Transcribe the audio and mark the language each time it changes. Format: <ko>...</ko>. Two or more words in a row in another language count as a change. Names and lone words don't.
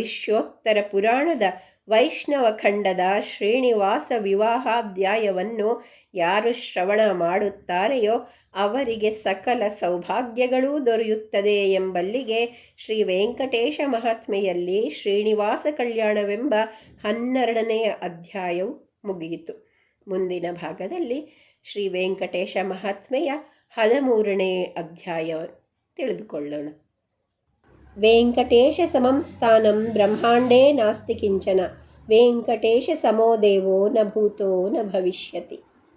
<kn>ಭವಿಷ್ಯೋತ್ತರ ಪುರಾಣದ ವೈಷ್ಣವ ಖಂಡದ ಶ್ರೀನಿವಾಸ ವಿವಾಹಾಧ್ಯಾಯವನ್ನು ಯಾರು ಶ್ರವಣ ಮಾಡುತ್ತಾರೆಯೋ ಅವರಿಗೆ ಸಕಲ ಸೌಭಾಗ್ಯಗಳೂ ದೊರೆಯುತ್ತದೆ ಎಂಬಲ್ಲಿಗೆ ಶ್ರೀ ವೆಂಕಟೇಶ ಮಹಾತ್ಮೆಯಲ್ಲಿ ಶ್ರೀನಿವಾಸ ಕಲ್ಯಾಣವೆಂಬ 12ನೇ ಅಧ್ಯಾಯವು ಮುಗಿಯಿತು. ಮುಂದಿನ ಭಾಗದಲ್ಲಿ ಶ್ರೀ ವೆಂಕಟೇಶ ಮಹಾತ್ಮೆಯ 13ನೇ ಅಧ್ಯಾಯ ತಿಳಿದುಕೊಳ್ಳೋಣ.</kn> <sa>ವೆಂಕಟೇಶ ಸಮಂ ಸ್ಥಾನಂ ಬ್ರಹ್ಮಾಂಡೇ ನಾಸ್ತಿ ಕಿಂಚನ ವೆಂಕಟೇಶ ಸಮೋ ದೇವೋ ನ ಭೂತೋ ನ ಭವಿಷ್ಯತಿ.</sa>